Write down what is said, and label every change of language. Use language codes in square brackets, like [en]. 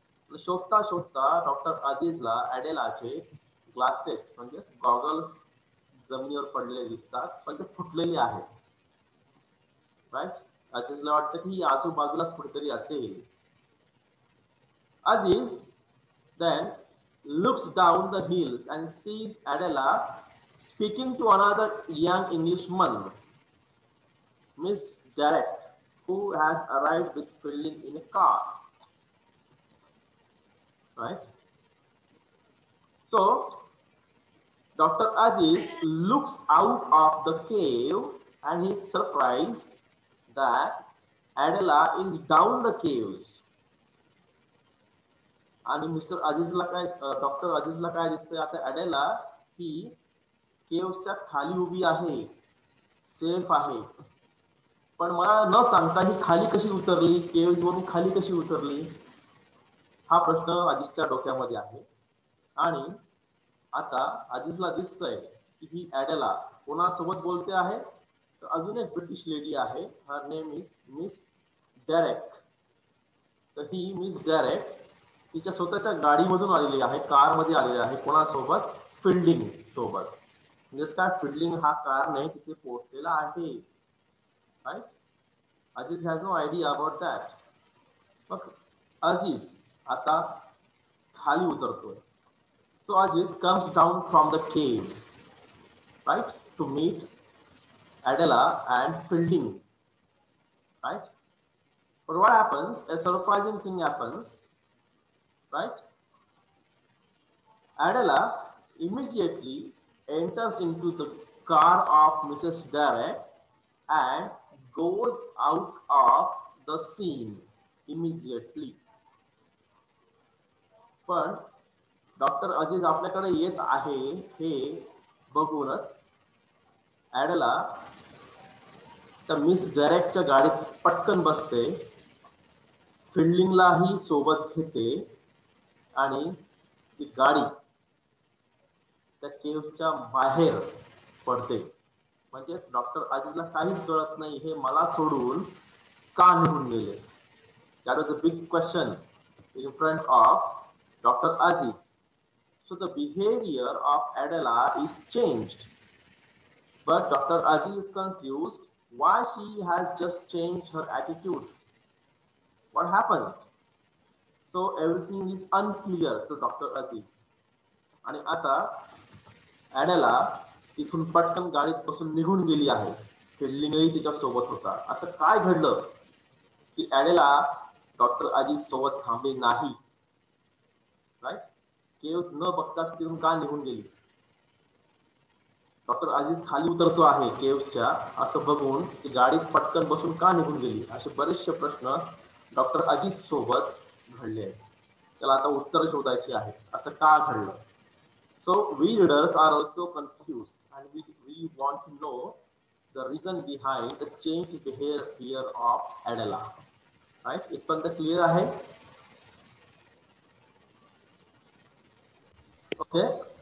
[mr] शोधता शोधता doctor अजीजला ॲडेलाचे glasses म्हणजे गॉगल्स जमिनीवर पडलेले दिसतात, पण ते फुटलेले आहेत, राईट. अजीजला वाटतं की आजूबाजूलाच कुठेतरी असेल. [en] Aziz then looks down the hills and sees Adela speaking to another young Englishman, Miss Garrett, who has arrived with Fielding in a car, right? So Dr. Aziz looks out of the cave and he's surprised that Adela is down the caves. [mr] आणि mister अजीजला काय, doctor अजीजला काय दिसतंय आता, ॲडेला ही केव्सच्या खाली उभी आहे, safe आहे. पण मला न सांगता ही खाली कशी उतरली, केव्स वरून खाली कशी उतरली, हा प्रश्न अजीजच्या डोक्यामध्ये आहे. आणि आता अजीजला दिसतंय की ही ॲडेला कोणासोबत बोलते आहे, तर अजून एक ब्रिटिश लेडी आहे, [en] Her name is Miss Derek. [mr] तर ही मिस डॅरेक तिच्या स्वतःच्या गाडीमधून आलेली आहे, कारमध्ये आलेली आहे, कोणासोबत, फिल्डिंग सोबत. म्हणजे काय, फिल्डिंग हा कार नाही तिथे पोहोचलेला आहे, right. [en] Aziz has no idea about that. [mr] मग अजीज आता खाली उतरतोय. [en] So Aziz comes down from the caves, right, to meet Adela and Fielding, right. But what happens, a surprising thing happens, right? Adela immediately enters into the car of Mrs. Derek and goes out of the scene immediately. [mr] पण doctor Aziz आपल्याकडे येत आहे हे बघूनच ॲडेला त्या miss गॅरेटच्या गाडीत पटकन बसते, फिल्डिंगलाही सोबत घेते आणि ती गाडी त्या केव्हच्या बाहेर पडते. म्हणजेच डॉक्टर अजीजला काहीच कळत नाही, हे मला सोडून का निघून गेले. [en] That was a big question in front of Dr. Aziz. So the behavior of Adela is changed, but Dr. Aziz is confused why she has just changed her attitude. What happened? So everything is unclear to Dr. Aziz. [mr] आणि आता ॲडेला तिथून पटकन गाडीत बसून निघून गेली आहे. फिल्डिंगही तिच्या सोबत होता. असं काय घडलं की ॲडेला डॉक्टर अजीज सोबत थांबे नाही? राईट, केव्स न बघताच तिथून का निघून गेली? डॉक्टर अजीज खाली उतरतो आहे केव्सच्या असं बघून ती गाडीत पटकन बसून का निघून गेली? असे बरेचसे प्रश्न डॉक्टर अजीज सोबत घडले आहेत. त्याला आता उत्तर शोधायची आहे, असं का घडलं? [en] So we readers are also confused and we want to know the reason behind the changed behavior of Adela. Right? [mr] इथपर्यंत क्लिअर आहे? [en] Okay.